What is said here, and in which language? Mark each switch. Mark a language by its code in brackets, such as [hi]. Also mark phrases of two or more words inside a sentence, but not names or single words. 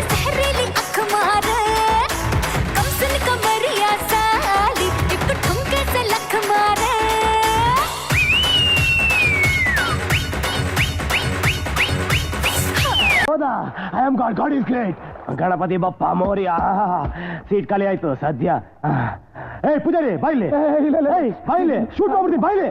[hi] जहरीली अख मारे, कम सुन कमरिया साली एक ठुमके से लख मारे। [kn] ಹೌದಾ? [en] I am God, God is great. [mr] गणपती बाप्पा मोरया. [kn] ಸೀಟ್ ಖಾಲಿ ಆಯ್ತು ಸದ್ಯ. ಏಯ್ ಪೂಜಾರಿ ಬಾಯ್ಲಿ, ಬಾಯ್ಲಿ ಶೂಟ್ ಮಾಡ್ಬಿಡ್ತೀನಿ, ಬಾಯ್ಲಿ.